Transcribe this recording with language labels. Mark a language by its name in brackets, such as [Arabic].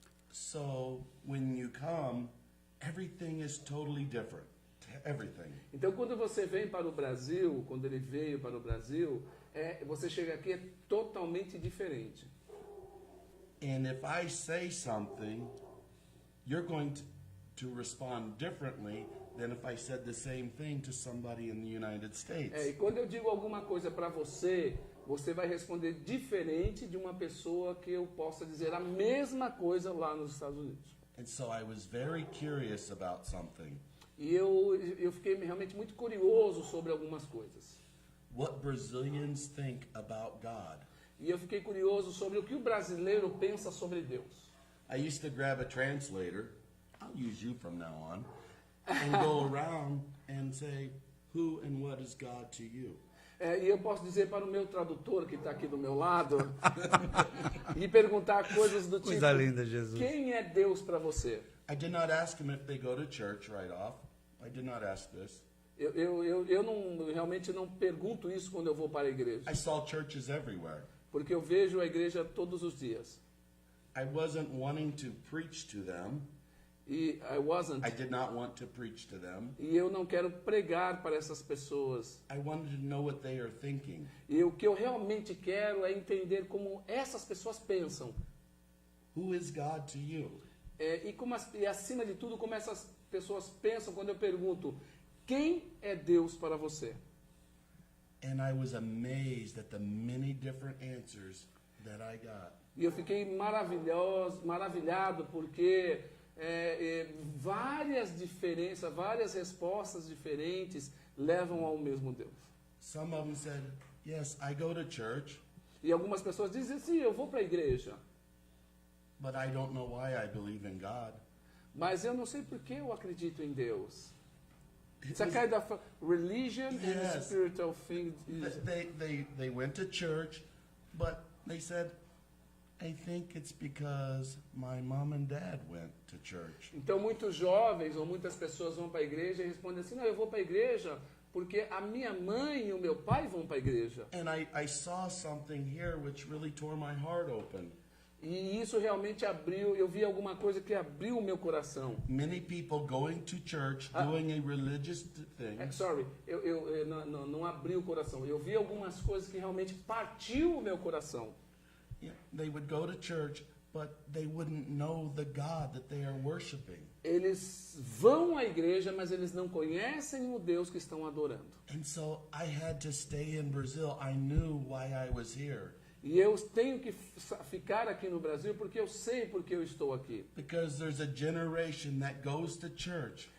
[English] So, when you come, everything is totally different. Everything. [Portuguese] Então, quando você vem para o Brasil, quando ele veio para o Brasil, você chega aqui é totalmente diferente. [English] And if I say something, you're going to respond differently than if I said the same thing to somebody in the United States. [Portuguese] E quando eu digo alguma coisa para você, você vai responder diferente de uma pessoa que eu possa dizer a mesma coisa lá nos Estados Unidos. [English] And so I was very curious about something. [Portuguese] E eu fiquei realmente muito curioso sobre algumas coisas. [English] What Brazilians think about God. [Portuguese] E eu fiquei curioso sobre o que o brasileiro pensa sobre Deus. [English] I used to grab a translator, I'll use you from now on, and go around and say, who and what is God to you? [Portuguese] E eu posso dizer para o meu tradutor, que está aqui do meu lado, e perguntar coisas do tipo, Coisa linda, Jesus. quem é Deus para você? [English] I did not ask him if they go to church right off. I did not ask this. [Portuguese] Eu não, realmente não pergunto isso quando eu vou para a igreja, [English] I saw churches everywhere. [Portuguese] porque eu vejo a igreja todos os dias. [English] I wasn't wanting to preach to them. [Portuguese] E [English] I did not want to preach to them. [Portuguese] e eu não quero pregar para essas pessoas. [English] I wanted to know what they are thinking. [Portuguese] E o que eu realmente quero é entender como essas pessoas pensam. [English] Who is God to you? [Portuguese] E acima de tudo, como essas pessoas pensam quando eu pergunto, quem é Deus para você? [English] And I was amazed at the many different answers that I got. [Portuguese] E eu fiquei maravilhado porque várias diferenças, várias respostas diferentes levam ao mesmo Deus. [English] Some of them said, yes, I go to church, [Portuguese] E algumas pessoas dizem, sim, eu vou para a igreja, [English] but I don't know why I believe in God. [Portuguese] mas eu não sei por que eu acredito em Deus. [English] It's a kind of religion and a Yes. spiritual thing. They went to church, but they said, I think it's because my mom and dad went to church. [Portuguese] Então, muitos jovens ou muitas pessoas vão para a igreja e respondem assim, não, eu vou para a igreja porque a minha mãe e o meu pai vão para a igreja. [English] And I saw something here which really tore my heart open. [Portuguese] E isso realmente abriu, eu vi alguma coisa que abriu o meu coração. [English] Many people going to church, doing a religious thing, [Portuguese] Sorry, eu não abri o coração. Eu vi algumas coisas que realmente partiu o meu coração. [English] yeah, they would go to church, but they wouldn't know the God that they are worshiping. [Portuguese] Eles vão à igreja, mas eles não conhecem o Deus que estão adorando. [English] And so I had to stay in Brazil. I knew why I was here. [Portuguese] E eu tenho que ficar aqui no Brasil porque eu sei porque eu estou aqui. [English] Because there's a generation that goes to church